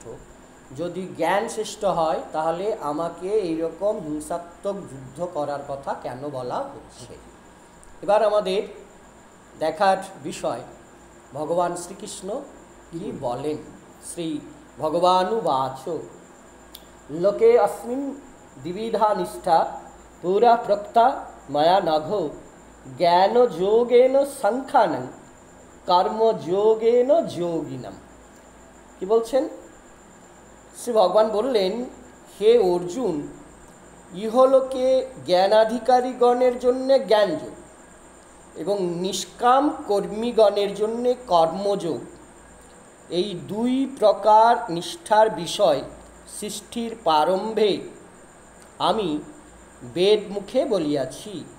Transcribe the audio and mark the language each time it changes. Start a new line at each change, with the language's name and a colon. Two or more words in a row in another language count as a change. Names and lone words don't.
Bangla: যদি জ্ঞান শ্রেষ্ঠ হয় তাহলে আমাকে এইরকম হিংসাত্মক যুদ্ধ করার কথা কেন বলা হচ্ছে। এবার আমাদের দেখার বিষয় ভগবান শ্রীকৃষ্ণ কি বলেন।
Sanskrit: শ্রী ভগবানুবাচ লোকে अस्मिन् द्विविधा निष्ठा पुरा प्रोक्ता मया नघ ज्ञानयोगेन साङ्ख्यानं কর্মযোগেন যোগিনাম।
Bangla: কি বলছেন, শ্রী ভগবান বললেন হে অর্জুন, ইহলোকে জ্ঞানাধিকারীগণের জন্যে জ্ঞানযোগ এবং নিষ্কাম কর্মীগণের জন্যে কর্মযোগ, এই দুই প্রকার নিষ্ঠার বিষয় সৃষ্টির প্রারম্ভে আমি বেদ মুখে বলিয়াছি।